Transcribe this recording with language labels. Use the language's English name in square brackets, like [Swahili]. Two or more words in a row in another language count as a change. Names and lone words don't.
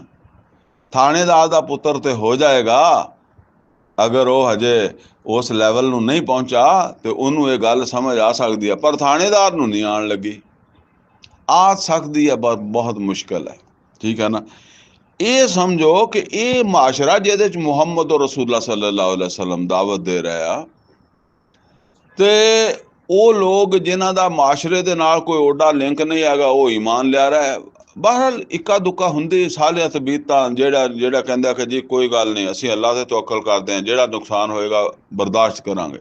[Punjabi] ਥਾਣੇਦਾਰ ਦਾ ਪੁੱਤਰ ਤੇ ਹੋ ਜਾਏਗਾ, ਅਗਰ ਉਹ ਹਜੇ ਉਸ ਲੈਵਲ ਨੂੰ ਨਹੀਂ ਪਹੁੰਚਾ ਤੇ ਉਹਨੂੰ ਇਹ ਗੱਲ ਸਮਝ ਆ ਸਕਦੀ ਹੈ, ਪਰ ਥਾਣੇਦਾਰ ਨੂੰ ਨਹੀਂ ਆਉਣ ਲੱਗੀ। ਆ ਸਕਦੀ ਹੈ, ਬਹੁਤ ਮੁਸ਼ਕਿਲ ਹੈ। ਠੀਕ ਹੈ ਨਾ। ਇਹ ਸਮਝੋ ਕਿ ਇਹ ਮਾਸ਼ਰਾ ਜਿਹਦੇ ਚ ਮੁਹੰਮਦ ਰਸੂਲੁल्लाह [Arabic] صلى الله عليه وسلم [Punjabi] ਦਾਵਤ ਦੇ ਰਿਹਾ, ਤੇ ਉਹ ਲੋਕ ਜਿਨ੍ਹਾਂ ਦਾ ਮਾਸ਼ਰੇ ਦੇ ਨਾਲ ਕੋਈ ਓਡਾ ਲਿੰਕ ਨਹੀਂ ਹੈਗਾ, ਉਹ ਈਮਾਨ ਲਿਆ ਰਿਹਾ। ਬਹਰਹਾਲ ਇੱਕਾ ਦੁੱਕਾ ਹੁੰਦੀ ਸਾਲਿਆਂ ਤਬੀਤਾਂ, ਜਿਹੜਾ ਕਹਿੰਦਾ ਕਿ ਜੀ ਕੋਈ ਗੱਲ ਨਹੀਂ, ਅਸੀਂ ਅੱਲਾ ਤੇ ਤਵੱਕਲ ਕਰਦੇ ਹਾਂ, ਜਿਹੜਾ ਨੁਕਸਾਨ ਹੋਏਗਾ ਬਰਦਾਸ਼ਤ ਕਰਾਂਗੇ।